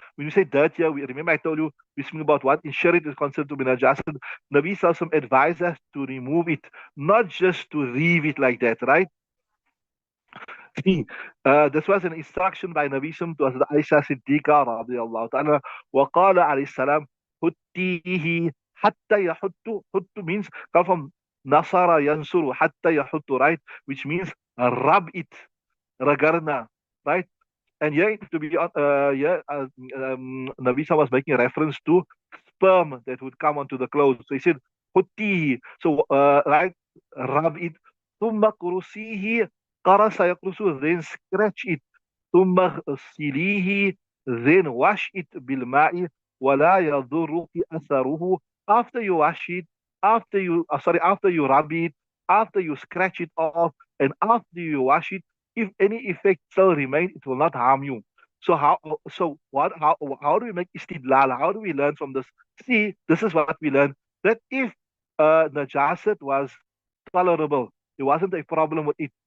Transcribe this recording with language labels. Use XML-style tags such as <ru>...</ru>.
<en>When you say dirt here, remember I told you we speak about what in Sharia is considered to be najasat. Nabi Sallallahu advised us to remove it, not just to leave it like that, right? See, this was an instruction by Nabi Sallam to Hazrat Aisha Siddiqa radiallahu ta'ala.</en> <ar>وقال عليه السلام حتيه حتى يحط.</ar> <en>حط means come from nasara yansuru,</en> <ar>حتى يحط,</ar> <en>right? Which means rub it, ragarna, right? And here, to be Nabi Sallam was making a reference to sperm that would come onto the clothes. So he said, Hutti. So, right, rub it.</en> <ar>ثم قرصيه, قرص يقرصه,</ar> <en>then scratch it.</en> <ar>ثم اغسليه,</ar> <en>then wash it</en> <ar>بالماء ولا يضرك أثره.</ar> <en>After you wash it, after you rub it, after you scratch it off, and after you wash it, if any effect still remain, it will not harm you. So how do we make istidlal? How do we learn from this? See, this is what we learn, that if najasat was tolerable, there wasn't a problem with it.</en>